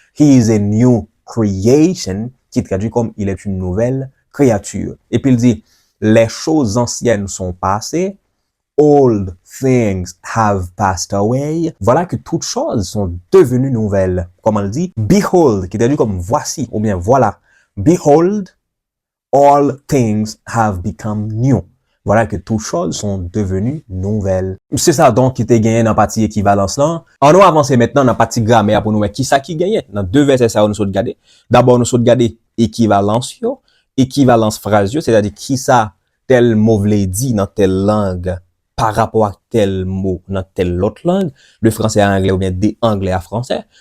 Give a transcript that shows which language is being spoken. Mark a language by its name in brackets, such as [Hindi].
[English] He is a new creation, [French] qui traduit comme il est une nouvelle créature. Et puis il dit, les choses anciennes sont passées, [English] old things have passed away. [French] Voilà que toutes choses sont devenues nouvelles. Comme on le dit, behold, qui traduit comme voici, ou bien voilà. [English] Behold, all things have become new. [French] Voilà que toutes choses sont devenues nouvelles. C'est ça donc qui était gagné dans la partie équivalence là. On va avancer maintenant dans la partie grammaire pour nous voir qui ça qui gagne. Dans deux versets ça on nous regarder. D'abord nous regarder équivalence yo, équivalence phrase yo, c'est-à-dire qui ça tel mot vle dit dans telle langue par rapport à tel mot dans telle autre langue, de français à anglais ou bien de anglais à français.